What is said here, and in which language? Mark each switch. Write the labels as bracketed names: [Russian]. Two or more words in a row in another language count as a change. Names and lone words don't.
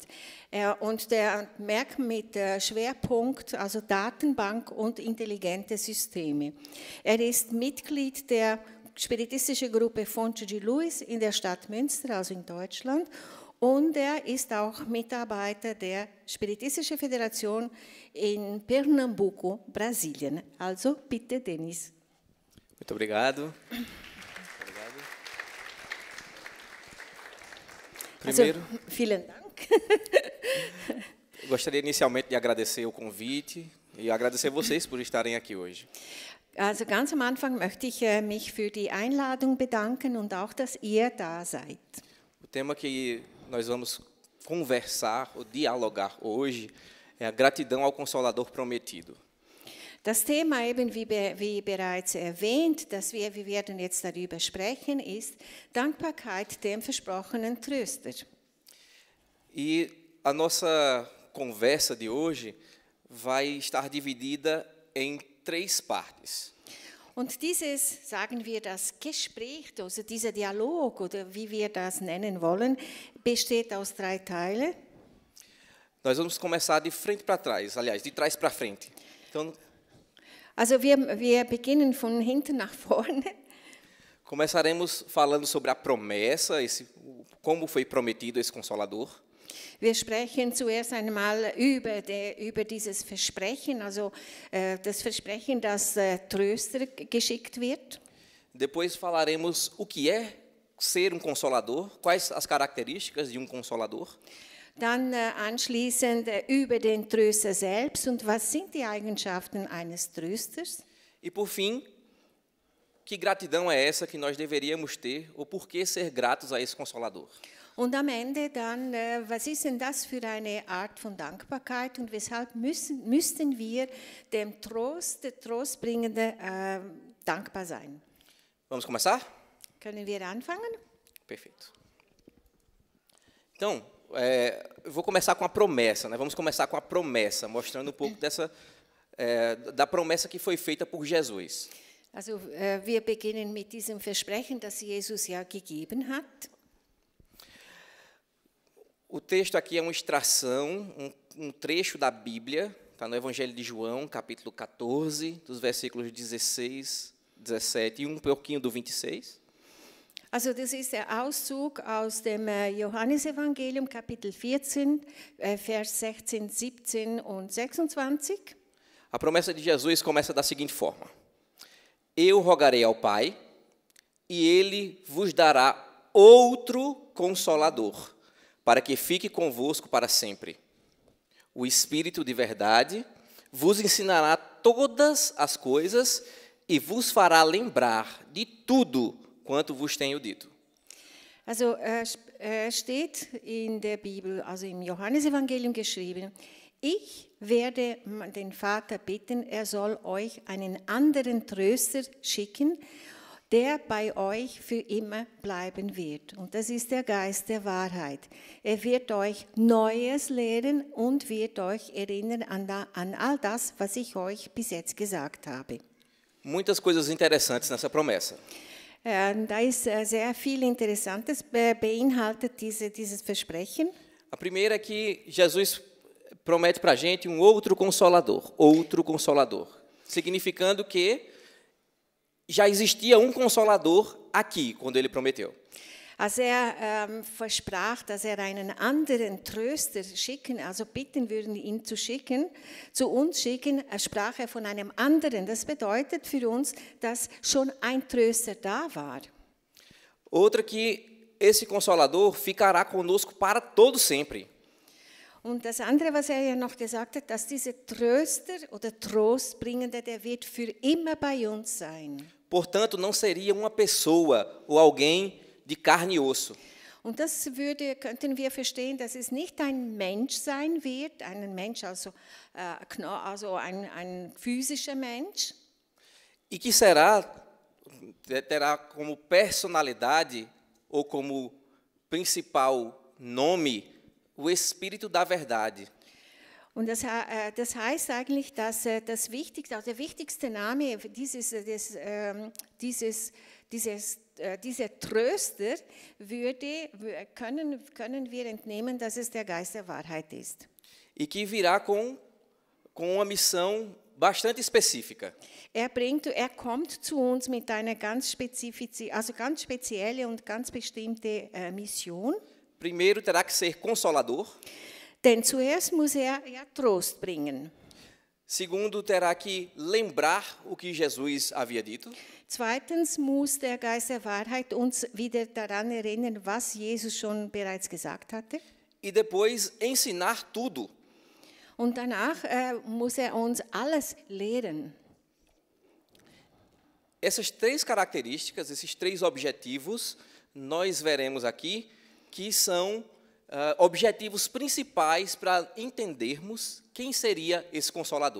[German] Und der merkt mit Schwerpunkt, also Datenbank und intelligente Systeme. Er ist Mitglied der spiritistischen Gruppe Fonte de Luz in der Stadt Münster, also in Deutschland. Und er ist auch Mitarbeiter der Spiritistischen Föderation in Pernambuco, Brasilien. Also bitte, Denis. [Portuguese] Muito obrigado. Primeiro, [German] also, vielen Dank. [Portuguese] Gostaria inicialmente de agradecer o convite e agradecer vocês por estarem aqui hoje. [German] Also ganz am Anfang möchte ich mich für die Einladung bedanken und auch, dass ihr da seid. [Portuguese] O tema que nós vamos conversar ou dialogar hoje é a gratidão ao Consolador prometido. [German] Das Thema, eben wie bereits erwähnt, wir werden jetzt darüber sprechen, ist Dankbarkeit dem versprochenen Tröster. [Portuguese] E a nossa conversa de hoje vai estar dividida em 3 partes. [German] Und dieses, sagen wir, das Gespräch, also dieser Dialog, oder wie wir das nennen wollen, besteht aus 3 Teilen. [Portuguese] Nós vamos começar de frente para trás, aliás, de trás para frente. Então, [German] also wir beginnen von hinten nach vorne. [Portuguese] Começaremos falando sobre a promessa, como foi prometido esse Consolador. [German] Wir sprechen zuerst einmal über dieses Versprechen, also das Versprechen, dass Tröster geschickt wird. [Portuguese] Depois falaremos o que é ser Consolador, quais as características de Consolador. [German] Dann anschließend über den Tröster selbst und was sind die Eigenschaften eines Trösters. [Portuguese] E por fim, que gratidão é essa que nós deveríamos ter ou por que ser gratos a esse Consolador? [German] Und am Ende dann, was ist denn das für eine Art von Dankbarkeit und weshalb müssten wir dem Trostbringenden dankbar sein? [Portuguese] Vamos começar? [German] Können wir anfangen? [Portuguese] Perfeito. Então, eu vou começar com a promessa, né? Vamos começar com a promessa, mostrando um pouco da promessa que foi feita por Jesus. [German] Also, wir beginnen mit diesem Versprechen, das Jesus ja gegeben hat. [Portuguese] O texto aqui é uma extração, um trecho da Bíblia, está no Evangelho de João, capítulo 14, dos versículos 16, 17 e um pouquinho do 26. Also das ist der Auszug aus dem Johannesevangelium, Kapitel 14, Vers 16, 17 und 26. A promessa de Jesus começa da seguinte forma: Eu rogarei ao Pai, e Ele vos dará outro Consolador, para que fique convosco para sempre. O Espírito de verdade vos ensinará todas as coisas e vos fará lembrar de tudo quanto vos tenho dito. [German] Also steht in der Bibel, also im Johannesevangelium geschrieben, ich werde den Vater bitten, er soll euch einen anderen Tröster schicken, der bei euch für immer bleiben wird. Und das ist der Geist der Wahrheit. Er wird euch Neues lehren und wird euch erinnern an all das, was ich euch bis jetzt gesagt habe. [Portuguese] Muitas coisas interessantes nessa promessa. [German] Da ist sehr viel Interessantes beinhaltet dieses Versprechen. [Portuguese] A primeira é que Jesus promete para a gente um outro consolador, significando que já existia um consolador aqui, quando ele prometeu. [German] Als versprach, dass einen anderen Tröster schicken, also bitten würden, ihn zu uns schicken, sprach von einem anderen. Das bedeutet für uns, dass schon ein Tröster da war. [Portuguese] Outra que esse consolador ficará conosco para todo sempre. [German] Und das andere, was ja noch gesagt hat, dass dieser Tröster oder Trostbringende, der wird für immer bei uns sein. [Portuguese] Portanto, não seria uma pessoa ou alguém de carne e osso. [German] Und das könnten wir verstehen, dass es nicht ein Mensch sein wird, ein Mensch, also ein physischer Mensch. [Portuguese] E que terá como personalidade ou como principal nome o Espírito da Verdade. [German] Und das heißt eigentlich, dass der wichtigste Name dieser Tröster können wir entnehmen, dass es der Geist der Wahrheit ist. [Portuguese] E que virá com uma missão bastante específica. [German] Er kommt zu uns mit einer ganz spezielle und ganz bestimmte Mission. [Portuguese] Primeiro terá que ser consolador. [German] Denn zuerst muss er Trost bringen. [Portuguese] Segundo, terá que lembrar o que Jesus havia dito. [German] Zweitens muss der Geist der Wahrheit uns wieder daran erinnern, was Jesus schon bereits gesagt hatte. [Portuguese] E depois ensinar tudo. [German] Und danach muss er uns alles lehren. [Portuguese] Essas três características, esses três objetivos, nós veremos aqui que são objetivos principais para entendermos quem seria esse Consolador.